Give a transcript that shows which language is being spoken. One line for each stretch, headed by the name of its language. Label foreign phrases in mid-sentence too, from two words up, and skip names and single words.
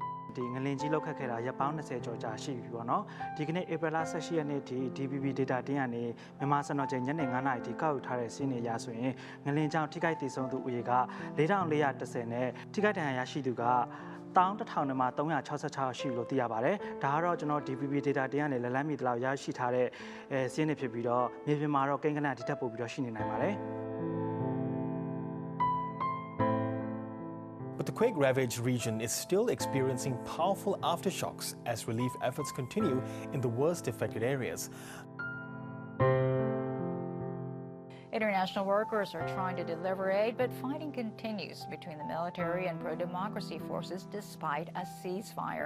Burmese: ဒီငလင်ကြီးလောက်ခတ်ခဲ့တာရပ်ပေါင်း20ကျော်ကြာရှိပြီပေါ့နော်ဒီကနေ့ဧပြီလ18ရက်နေ့ထိ DBB data တင်းကနေမြန်မာစံတော်ချိန်ညနေ9:00နာရီထိကောက်ယူထားတဲ့စီးနေရဆိုရင်ငလင်ကြောင့်ထိခိုက်ဒေဆုံးသူဦးရေက4410နဲ့ထိခိုက်ဒဏ်ရာရရှိသူက11,000နဲ့မှ366ရှိလို့သိရပါတယ်။ဒါကတော့ကျွန်တော် DBB data တင်းကနေလက်လန်းမီတလောက်ရရှိထားတဲ့စီးနေဖြစ်ပြီးတော့မြေပြင်မှာတော့ကိန်းဂဏန်းဒီထက်ပိုပြီးတော့ရှိနေနိုင်ပါတယ်။
English: But the quake-ravaged region is still experiencing powerful aftershocks as relief efforts continue in the worst affected areas. International workers are trying to deliver aid, but fighting continues between the military and pro-democracy forces despite a ceasefire.